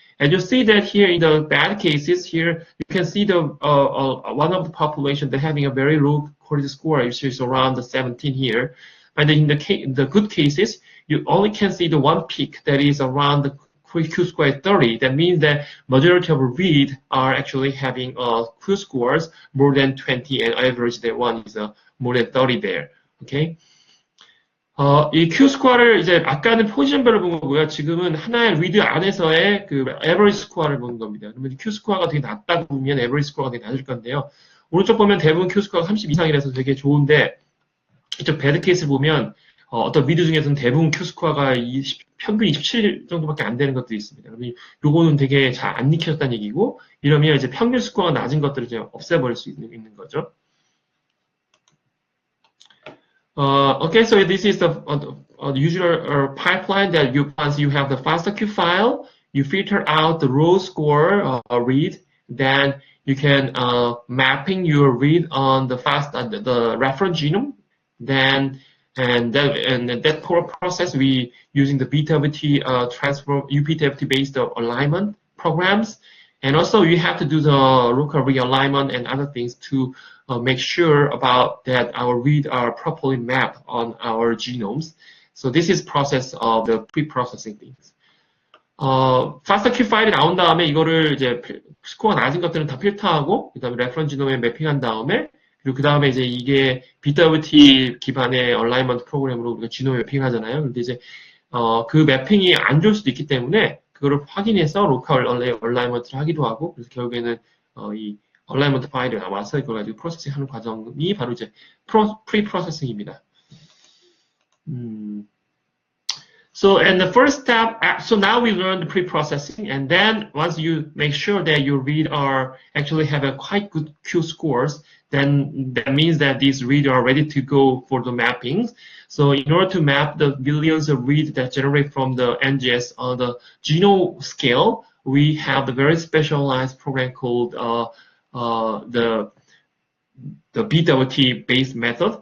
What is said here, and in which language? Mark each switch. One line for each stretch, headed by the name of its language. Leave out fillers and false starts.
English: And you see that here in the bad cases here, you can see the one of the population that having a very low quality score, which is around the 17 here. And in the good cases, you only can see the one peak that is around the Q score 30. That means that majority of read are actually having Q scores more than 20, and average that one is more than 30 there. Okay.
Korean: 이 Q 스코어를 이제 아까는 포지션별로 본 거고요. 지금은 하나의 리드 안에서의 그 에버리지 스코어를 보는 겁니다. 그러면 Q 스코어가 되게 낮다고 보면 에버리지 스코어가 되게 낮을 건데요. 오른쪽 보면 대부분 Q 스코어가 30 이상이라서 되게 좋은데 이쪽 배드 케이스 보면 어떤 리드 중에서는 대부분 Q 스코어가 평균 27 정도밖에 안 되는 것들이 있습니다. 그러면 요거는 되게 잘 안 익혀졌다는 얘기고 이러면 이제 평균 스코어가 낮은 것들을 이제 없애버릴 수 있는 거죠.
English: Okay, so this is the usual pipeline that once you have the FastQ file, you filter out the raw score read, then you can mapping your read on the the reference genome, then and that process we using the BWT transform UPWT based alignment programs, and also you have to do the local realignment and other things to make sure about that our read are properly mapped on our genomes. So this is process of the pre-processing things.
Korean: FastQ 파일이 나온 다음에 이거를 이제 스코어가 낮은 것들은 다 필터하고 그다음에 레퍼런스 지놈에 매핑한 다음에 그리고 그다음에 이제 이게 BWT 기반의 얼라이먼트 프로그램으로 우리가 지놈에 매핑하잖아요. 근데 이제 그 매핑이 안 좋을 수도 있기 때문에 그거를 확인해서 로컬 얼라이먼트를 하기도 하고 그래서 결국에는 이 얼라이먼트 파일이 나와서 이걸 가지고 프로세싱하는 과정이 바로 이제 프리프로세싱입니다.
English: So, and the first step, so now we learned the pre-processing, and then once you make sure that your read are actually have a quite good Q scores, then that means that these read are ready to go for the mappings. So in order to map the billions of reads that generate from the NGS on the genome scale, we have the very specialized program called the BWT based method.